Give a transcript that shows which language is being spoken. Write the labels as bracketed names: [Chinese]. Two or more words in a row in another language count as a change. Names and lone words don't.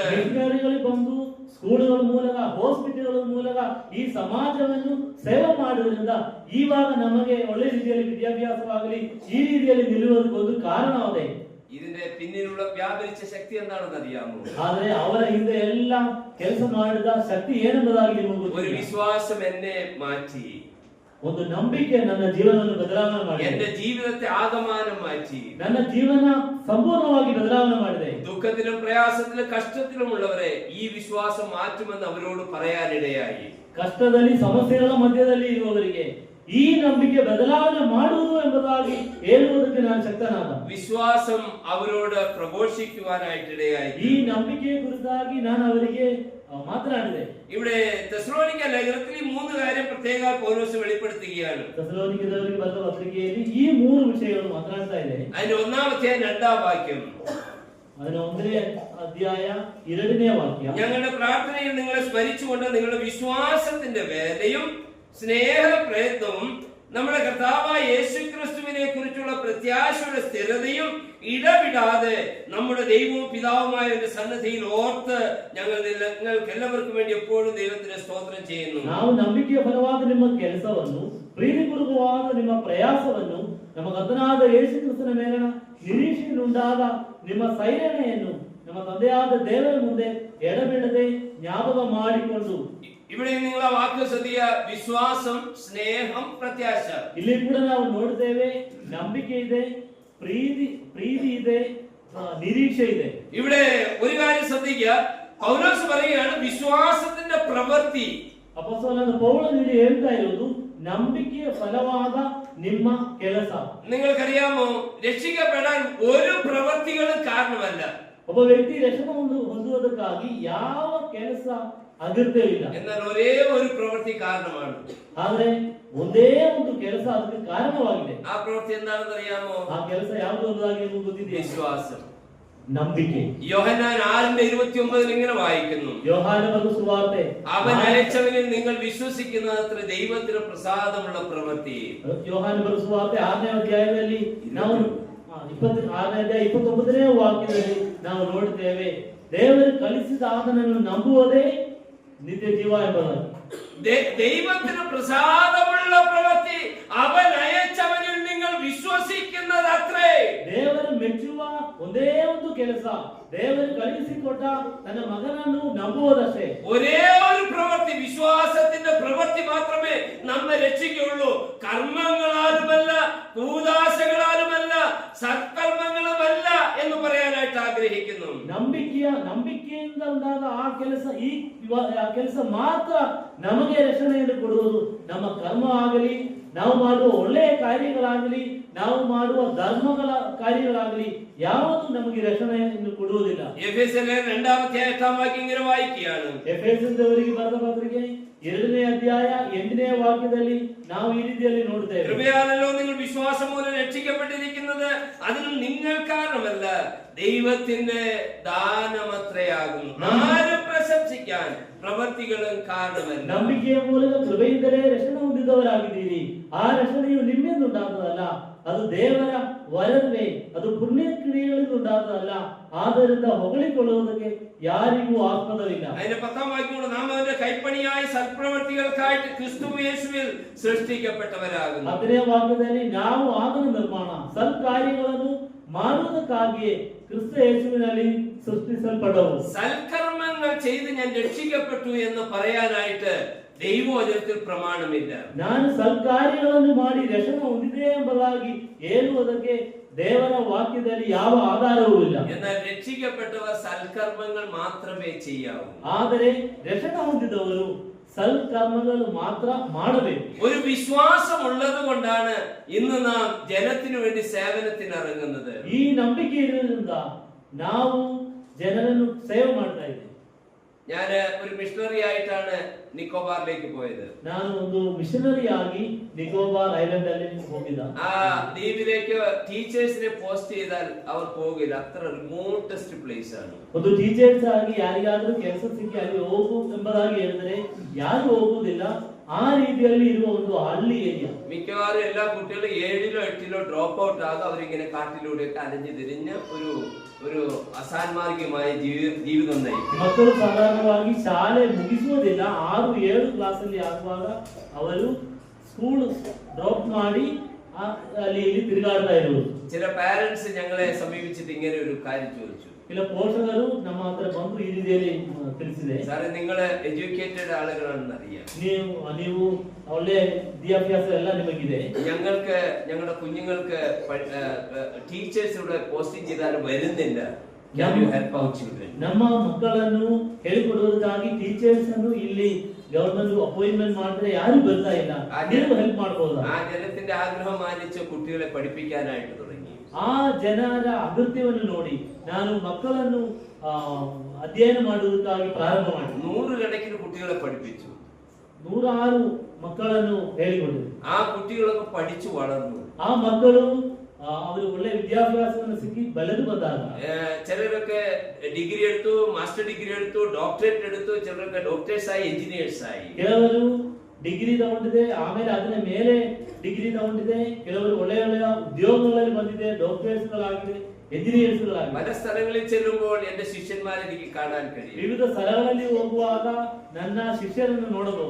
[Kannada] ಮಿಷನರಿಗಳು ಬಂದು ಸ್ಕೂಲುಗಳ ಮೂಲಕ, ಹಾಸ್ಪಿಟಲ್ಗಳ ಮೂಲಕ ಈ ಸಮಾಜವನ್ನು ಸೇವೆ ಮಾಡುವುದರಿಂದ ಇವಾಗ ನಮಗೆ ಒಳ್ಳೆ ರೀತಿಯಲ್ಲಿ ವಿದ್ಯಾಭ್ಯಾಸವಾಗಲಿ ಈ ರೀತಿಯಲ್ಲಿ ನಿಲ್ಲುವುದಕ್ಕೆ ಒಂದು ಕಾರಣವಾಗಿದೆ. [Malayalam] ഇതിന്റെ പിന്നിലുള്ള വ്യാപരിച്ച ശക്തി എന്താണെന്ന് അറിയാമോ? [Kannada] ಆದ್ರೆ ಅವರ ಹಿಂದೆ ಎಲ್ಲ ಕೆಲಸ ಮಾಡಿದ ಶಕ್ತಿ ಏನೆಂಬುದಾಗಿ ನಿಮಗೆ ഒരു ಗೊತ್ತಿಲ್ಲ. [Malayalam] വിശ്വാസം എന്നെ മാറ്റി, [Kannada] ಒಂದು ನಂಬಿಕೆ ನನ್ನ ಜೀವನವನ್ನು ಬದಲಾವಣೆ ಮಾಡಿದೆ. [Malayalam] എന്റെ ജീവിതത്തെ ആകമാനം മാറ്റി. [Kannada] ನನ್ನ ಜೀವನ ಸಂಪೂರ್ಣವಾಗಿ ಬದಲಾವಣೆ ಮಾಡಿದೆ. [Malayalam] ദുഃഖത്തിലും പ്രയാസത്തിലും കഷ്ടത്തിലുമുള്ളവരെ ഈ വിശ്വാസം മാറ്റുമെന്ന് അവരോട് പറയാനിടയായി. [Kannada] ಕಷ್ಟದಲ್ಲಿ ಸಮಸ್ಯೆಗಳ ಮಧ್ಯದಲ್ಲಿ ಇರುವವರಿಗೆ ಈ ನಂಬಿಕೆ ಬದಲಾವಣೆ ಮಾಡುವುದು ಎಂಬುದಾಗಿ ಹೇಳುವುದಕ್ಕೆ ನಾನು ಶಕ್ತನಾದ. [Malayalam] വിശ്വാസം അവരോട് പ്രഘോഷിക്കുവാനായിട്ടിടയായി. [Kannada] ಈ ನಂಬಿಕೆಯ ಕುರಿತಾಗಿ ನಾನು ಅವರಿಗೆ ಮಾತನಾಡಿದೆ. [Malayalam] ഇവിടെ തെസ്സലോനിക്ക ലേഖനത്തിൽ ഈ മൂന്ന് കാര്യം പ്രത്യേക പൗലോസ് വെളിപ്പെടുത്തുകയാണ്. [Kannada] തെസ്സലോനിക്കದವರಿಗೆ ಬರೆದ ಪತ್ರಿಕೆಯಲ್ಲಿ ಈ ಮೂರು ವಿಷಯಗಳು ಮಾತನಾಡ್ತಾ ಇದೆ. [Malayalam] അതിന്റെ ഒന്നാമത്തെ രണ്ടാം വാക്യം, അതിന് 1ನೇ അധ്യായ 2ನೇ വാക്യ, ഞങ്ങളുടെ പ്രാർത്ഥനയിൽ നിങ്ങളെ സ്മരിച്ചുകൊണ്ട് നിങ്ങളുടെ വിശ്വാസത്തിന്റെ വേലയും സ്നേഹപ്രയത്നവും നമ്മുടെ കർത്താവായ യേശുക്രിസ്തുവിനെ കുറിച്ചുള്ള പ്രത്യാശയുടെ സ്ഥിരതയും ഇടവിടാതെ നമ്മുടെ ദൈവവും പിതാവുമായ സന്നിധിയിൽ ഓർത്ത് ഞങ്ങൾക്ക് എല്ലാവർക്കും വേണ്ടി എപ്പോഴും ദൈവത്തിന് സ്തോത്രം ചെയ്യുന്നു. [Kannada] ನಾವು ನಂಬಿಕೆಯ ಫಲವಾದ ನಿಮ್ಮ ಕೆಲಸವನ್ನು, ಪ್ರೀತಿಪೂರ್ವಕವಾದ ನಿಮ್ಮ ಪ್ರಯಾಸವನ್ನು, ನಮ್ಮ ಕರ್ತನಾದ ಯೇಸು ಕ್ರಿಸ್ತನ ಮೇಲಿನ ನಿರೀಕ್ಷೆಯುಂಟಾದ ನಿಮ್ಮ ಸೈರಣೆಯನ್ನು ನಮ್ಮ ತಂದೆಯಾದ ದೇವರ ಮುಂದೆ ಎಡಬಿಡದೆ ಜ್ಞಾಪಕ ಮಾಡಿಕೊಂಡು. [Malayalam] ഇവിടെ നിങ്ങൾ ആ വാക്ക് ശ്രദ്ധിക്കുക, വിശ്വാസം, സ്നേഹം, പ്രത്യാശ. [Kannada] ಇಲ್ಲಿ ಕೂಡ ನಾವು ನೋಡ್ತೇವೆ, ನಂಬಿಕೆ ಇದೆ, ಪ್ರೀತಿ ಇದೆ, നിരീക്ഷ ಇದೆ. [Malayalam] ഇവിടെ ഒരു കാര്യം ശ്രദ്ധിക്കുക, പൗലോസ് പറയുകയാണ് വിശ്വാസത്തിന്റെ പ്രവൃത്തി. [Kannada] ಅಪೊಸ್ತಲನಾದ ಪೌಲನು ಇಲ್ಲಿ ಹೇಳ್ತಾ ಇರೋದು ನಂಬಿಕೆಯ ಫಲವಾದ ನಿಮ್ಮ ಕೆಲಸ. [Malayalam] നിങ്ങൾക്കറിയാമോ, രക്ഷിക്കപ്പെടാൻ ഒരു പ്രവൃത്തികളും കാരണമല്ല. [Kannada] ಒಬ್ಬ ವ್ಯಕ್ತಿ ರಕ್ಷಣೆ ಹೊಂದುವುದಕ್ಕಾಗಿ ಯಾವ ಕೆಲಸ ಅಗತ್ಯವಿಲ್ಲ. [Malayalam] എന്നാൽ ഒരേ ഒരു പ്രവൃത്തി കാരണമാണ്. [Kannada] ಆದ್ರೆ ಒಂದೇ ಒಂದು ಕೆಲಸ ಅದಕ್ಕೆ ಕಾರಣವಾಗಿದೆ. [Malayalam] ആ പ്രവൃത്തി എന്താണെന്ന് അറിയാമോ? [Kannada] ಆ ಕೆಲಸ ಯಾವುದು ಅನ್ನೋದಾಗಿ ನಿಮಗೆ ಗೊತ್ತಿದೆಯಾ? [Malayalam] വിശ്വാസം, [Kannada] ನಂಬಿಕೆ. [Malayalam] യോഹന്നാൻ 6:29 ഇങ്ങനെ വായിക്കുന്നു, [Kannada] ಯೋಹಾನ ಬರೆದ ಸುವಾರ್ತೆ, [Malayalam] അവൻ അയച്ചവനിൽ നിങ്ങൾ വിശ്വസിക്കുന്നത്ര ദൈവത്തിന് പ്രസാദമുള്ള പ്രവൃത്തി. [Kannada] ಯೋಹಾನ ಬರೆದ ಸುವಾರ್ತೆ 6ನೇ ಅಧ್ಯಾಯದಲ್ಲಿ ನಾವು 26ನೇ ಅಧ್ಯಾಯ 29ನೇ ವಾಕ್ಯದಲ್ಲಿ ನಾವು ನೋಡುತ್ತೇವೆ, ದೇವರು ಕಲಿಸಿದ ಆತನನ್ನು ನಂಬುವುದೇ ನಿತ್ಯ ಜೀವ ಎಂಬುದಾಗಿ. [Malayalam] ദൈവത്തിന് പ്രസാദമുള്ള പ്രവൃത്തി, അവൻ അയച്ചവനിൽ നിങ്ങൾ വിശ്വസിക്കുന്നതത്രേ. [Kannada] ದೇವರು ಮೆಚ್ಚುವ ಒಂದೇ ಒಂದು ಕೆಲಸ, ದೇವರು ಕಳುಹಿಸಿಕೊಟ್ಟ ತನ್ನ ಮಗನನ್ನು ನಂಬುವುದಷ್ಟೇ. [Malayalam] ഒരേ ഒരു പ്രവൃത്തി, വിശ്വാസത്തിന്റെ പ്രവൃത്തി മാത്രമേ നമ്മെ രക്ഷിക്കുകയുള്ളൂ. കർമ്മങ്ങളാലുമല്ല, കൂദാശകളാലുമല്ല, സത്കർമ്മങ്ങളുമല്ല എന്ന് പറയാനായിട്ട് ആഗ്രഹിക്കുന്നു. [Kannada] ನಂಬಿಕೆಯಿಂದ ಉಂಟಾದ ಆ ಕೆಲಸ, ಆ ಕೆಲಸ ಮಾತ್ರ ನಮಗೆ ರಕ್ಷಣೆಯನ್ನು ಕೊಡುವುದು. ನಮ್ಮ ಕರ್ಮ ಆಗಲಿ, ನಾವು ಮಾಡುವ ಒಳ್ಳೆಯ ಕಾರ್ಯಗಳಾಗಲಿ, ನಾವು ಮಾಡುವ ಧರ್ಮಗಳ ಕಾರ್ಯಗಳಾಗಲಿ ಯಾವುದು ನಮಗೆ ರಕ್ಷಣೆಯನ್ನು ಕೊಡುವುದಿಲ್ಲ. [Malayalam] എഫേസ്യർ 2-ാം വാക്യം ഇങ്ങനെ വായിക്കുകയാണ്, [Kannada] ಎಫೆಸದವರಿಗೆ ಬರೆದ ಪತ್ರಿಕೆ 2ನೇ ಅಧ್ಯಾಯ 8ನೇ ವಾಕ್ಯದಲ್ಲಿ ನಾವು ಈ ರೀತಿಯಲ್ಲಿ ನೋಡುತ್ತೇವೆ, [Malayalam] കൃപയാലല്ലോ നിങ്ങൾ വിശ്വാസം മൂലം രക്ഷിക്കപ്പെട്ടിരിക്കുന്നത്, അതിനും നിങ്ങൾ കാരണമല്ല, ദൈവത്തിന്റെ ദാനമത്രയാകുന്നു. ആരും പ്രശംസിക്കാൻ [Kannada] ಪ್ರವೃತ್ತಿಗಳು ಕಾರಣವಲ್ಲ. ನಂಬಿಕೆಯ ಮೂಲಕ ಕೃಪೆಯಿಂದಲೇ ರಕ್ಷಣೆ ಹೊಂದಿದವರಾಗಿದ್ದೀರಿ. ಆ ರಕ್ಷಣೆಯು ನಿಮ್ಮಿಂದ ಉಂಟಾದದಲ್ಲ, ಅದು ದೇವರ ವರವೇ, ಅದು ಪುಣ್ಯ ಕ್ರಿಯೆಗಳಿಂದ ಉಂಟಾದದಲ್ಲ. ಆದ್ದರಿಂದ ಹೊಗಳಿಕೊಳ್ಳುವುದಕ್ಕೆ ಯಾರಿಗೂ ಆಸ್ಪದವಿಲ್ಲ. [Malayalam] അതിന്റെ 10ാം വാക്യം, നാം അവന്റെ കൈപ്പണിയായി സൽപ്രവൃത്തികൾക്കായിട്ട് ക്രിസ്തു യേശുവിൽ സൃഷ്ടിക്കപ്പെട്ടവരാകുന്നു. [Kannada] 10ನೇ ವಾಕ್ಯದಲ್ಲಿ ನಾವು ಆತನ ನಿರ್ಮಾಣ ಸತ್ಕಾರ್ಯಗಳನ್ನು ಮಾಡುವುದಕ್ಕಾಗಿಯೇ ಕ್ರಿಸ್ತ ಯೇಸುವಿನಲ್ಲಿ ಸೃಷ್ಟಿಸಲ್ಪಟ್ಟವು. [Malayalam] സൽക്കർമ്മങ്ങൾ ചെയ്ത് ഞാൻ രക്ഷിക്കപ്പെട്ടു എന്ന് പറയാനായിട്ട് ദൈവവചനത്തിൽ പ്രമാണമില്ല. [Kannada] ನಾನು ಸತ್ಕಾರ್ಯಗಳನ್ನು ಮಾಡಿ ರಕ್ಷಣೆ ಹೊಂದಿದೆ ಎಂಬುದಾಗಿ ಹೇಳುವುದಕ್ಕೆ ದೇವರ ವಾಕ್ಯದಲ್ಲಿ ಯಾವ ಆಧಾರವೂ ಇಲ್ಲ. [Malayalam] എന്നാൽ രക്ഷിക്കപ്പെട്ടവർ സൽക്കർമ്മങ്ങൾ മാത്രമേ ചെയ്യാവൂ. [Kannada] ಆದರೆ ರಕ್ಷಣೆ ಹೊಂದಿದವರು [Malayalam] സൽക്കർമ്മങ്ങൾ മാത്ര [Kannada] ಮಾಡಬೇಕು. [Malayalam] ഒരു വിശ്വാസം ഉള്ളത് കൊണ്ടാണ് ഇന്ന് നാം ജനത്തിനു വേണ്ടി സേവനത്തിന് ഇറങ്ങുന്നത്. [Kannada] ಈ ನಂಬಿಕೆ ಇರುವುದರಿಂದ ನಾವು ಜನರನ್ನು ಸೇವೆ ಮಾಡ್ತಾ ಇದ್ದೇವೆ. [Malayalam] ഞാൻ ഒരു മിഷണറി ആയിട്ടാണ് നിക്കോബാറിലേക്ക് പോയത്. [Kannada] ನಾನು ಒಂದು ಮಿಷನರಿ ಆಗಿ ನಿಕೋಬಾರ್ ಐಲ್ಯಾಂಡ್ ಅಲ್ಲಿ ಹೋಗಿದ್ದ. [Malayalam] ആ ദ്വീപിലേക്ക് ടീച്ചേഴ്സിനെ പോസ്റ്റ് ചെയ്താൽ അവർ പോകില്ല, അത്ര [English] remotest place [Malayalam] ആണ്. [Kannada] ಒಂದು ಟೀಚರ್ಸ್ ಆಗಿ ಯಾರಿಗಾದ್ರೂ ಕೆಲಸ ಸಿಕ್ಕಿ ಅಲ್ಲಿ ಹೋಗು ಎಂಬುದಾಗಿ ಹೇಳಿದ್ರೆ ಯಾರು ಹೋಗುವುದಿಲ್ಲ. ആ രീതിಯಲ್ಲಿ ಇರುವ ಒಂದು ಹಳ್ಳಿ ಏರಿಯಾ. [Malayalam] മിക്കവാറും എല്ലാ കുട്ടികളും 7ലോ 8ലോ [English] drop out [Malayalam] ആകും. അവരിങ്ങനെ കാട്ടിലൂടെയൊക്കെ അലഞ്ഞു തിരിഞ്ഞ് ഒരു അസാൻമാർഗികമായ ജീവിതം നയിക്കും. [Kannada] ಮಕ್ಕಳು ಸಾಧಾರಣವಾಗಿ ಶಾಲೆ ಮುಗಿಸುವುದಿಲ್ಲ. 6-7 ಕ್ಲಾಸ್ ಅಲ್ಲಿ ಆಗುವಾಗ ಅವರು [English] school drop [Kannada] ಮಾಡಿ ಅಲ್ಲಿ ಇಲ್ಲಿ ತಿರುಗಾಡ್ತಾ ಇರುವುದು. [Malayalam] ചില പാരന്റ്സ് ഞങ്ങളെ സമീപിച്ചിട്ട് ഇങ്ങനെ ഒരു കാര്യം ചോദിച്ചു. [Kannada] ചില പോഷകರು ನಮ್ಮ ಹತ್ರ ಬಂದು ಈ ರೀತಿಯಲ್ಲಿ ತಿಳಿಸಿದೆ. [Malayalam] സാറേ, നിങ്ങള് എഡ്യൂക്കേറ്റഡ് ആളുകളാണെന്ന് അറിയാം. [Kannada] ನೀವು ಒಳ್ಳೆ ವಿದ್ಯಾಭ್ಯಾಸ ಎಲ್ಲ ನಿಮಗಿದೆ. ഞങ്ങളുടെ കുഞ്ഞുങ്ങൾക്ക് ടീച്ചേഴ്സ് ഇവിടെ പോസ്റ്റിംഗ് ചെയ്താലും വരുന്നില്ല. ನಮ್ಮ ಮಕ್ಕಳನ್ನು ಹೇಳಿಕೊಡುವುದಕ್ಕಾಗಿ ಟೀಚರ್ಸ್ ಅನ್ನು ಇಲ್ಲಿ [English] government appointment [Kannada] ಮಾಡಿದ್ರೆ ಯಾರು ಬರ್ತಾ ಇಲ್ಲ. ನೀವು ಹೆಲ್ಪ್ ಮಾಡಬಹುದು. [Malayalam] ആ ജനത്തിന്റെ ആഗ്രഹം മാനിച്ച് കുട്ടികളെ പഠിപ്പിക്കാനായിട്ട് തുടങ്ങി. [Kannada] ಆ ಜನರ ಅಗತ್ಯವನ್ನು ನೋಡಿ ನಾನು ಮಕ್ಕಳನ್ನು ಅಧ್ಯಯನ ಮಾಡುವುದಕ್ಕಾಗಿ ಪ್ರಾರಂಭ ಮಾಡಿ [Malayalam] 100 കണക്കിന് കുട്ടികളെ പഠിപ്പിച്ചു. [Kannada] 106 ಮಕ್ಕಳನ್ನು ಹೇಳಿಕೊಟ್ಟರು. [Malayalam] ആ കുട്ടികളൊക്കെ പഠിച്ചു വളർന്നു. [Kannada] ಆ ಮಕ್ಕಳು ಅವರು ಒಳ್ಳೆ ವಿದ್ಯಾಭ್ಯಾಸವನ್ನು ಸಿಕ್ಕಿ ಬೆಳೆದು ಬಂದಾಗ [Malayalam] ചിലരൊക്കെ ഡിഗ്രി എടുത്തു, [English] master degree [Malayalam] എടുത്തു, ഡോക്ടറേറ്റ് എടുത്തു. ചിലരൊക്കെ ഡോക്ടേഴ്സ് ആയി, എഞ്ചിനീയേഴ്സ് ആയി. [Kannada] ಕೆಲವರು ಡಿಗ್ರಿ ತಗೊಂಡಿದೆ, ಆಮೇಲೆ ಅದರ ಮೇಲೆ ಡಿಗ್ರಿ ತಗೊಂಡಿದೆ. ಕೆಲವರು ಒಳ್ಳೆಯ ಉದ್ಯೋಗಗಳಲ್ಲಿ ಬಂದಿದೆ, ಡಾಕ್ಟರೇಟ್ಸ್ಗಳಾಗಿದೆ, ಎಂಜಿನಿಯರ್ಸ್ಗಳಾಗಿದೆ. [Malayalam] പല സ്ഥലങ്ങളിൽ ചെല്ലുമ്പോൾ എന്റെ ശിഷ്യന്മാരെ എനിക്ക് കാണാൻ കഴിയും. [Kannada] ವಿವಿಧ ಸ್ಥಳಗಳಲ್ಲಿ ಹೋಗುವಾಗ ನನ್ನ ಶಿಷ್ಯರನ್ನು ನೋಡಬಹುದು.